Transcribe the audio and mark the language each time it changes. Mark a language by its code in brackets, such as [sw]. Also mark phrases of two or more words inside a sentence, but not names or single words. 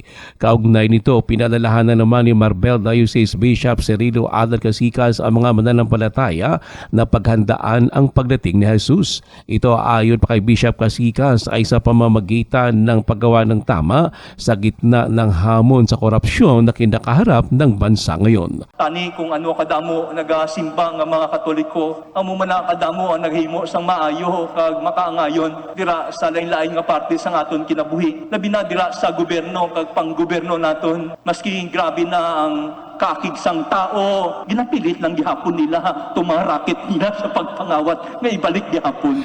[tl] Kaugnay nito, pinalalahanan naman ni Marbel Diocese Bishop Cirilo Alan Casitas ang mga mananampalataya na paghandaan ang pagdating ni Jesus. Ito ayon pa kay Bishop Casitas ay sa pamamagitan ng paggawa ng tama sa gitna ng hamon sa korupsyon na kinakaharap ng bansa ngayon. [hil] Tani kung ano kadamo nagasimba nga mga Katoliko, amo man kadamo ang naghimo sang maayo kag makaangayon dira sa lain-lain nga parte sang aton kinabuhi. Labi na dira sa gobyerno kag panggobyerno naton, maski grabe na ang kakig sang tao, ginapilit lang gihapon nila, tumarakit nila sa pagpangawat nga ibalik gihapon.